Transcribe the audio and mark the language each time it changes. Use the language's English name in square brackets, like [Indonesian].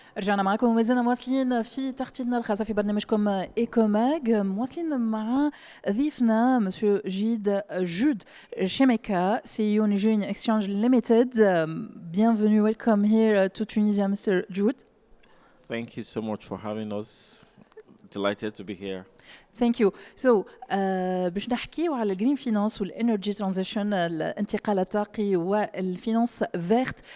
[Arabic] رجعنا معكم ومازلنا مواصلين في تغطيتنا الخاصة في برنامجكم إيكوماج، مواصلين مع ضيفنا مسيو جود Chemieka, CEO Nigerian Exchange Limited. [French] Bienvenue, [English] welcome here to Tunisia, Mr. Jude. Thank you so much for having us. Delighted to be here. Thank you. [Arabic] So, باش نحكيو على [English] الجرين فينانس والانرجي ترانزيشن، [Arabic] الانتقال الطاقي والفينانس فيرت.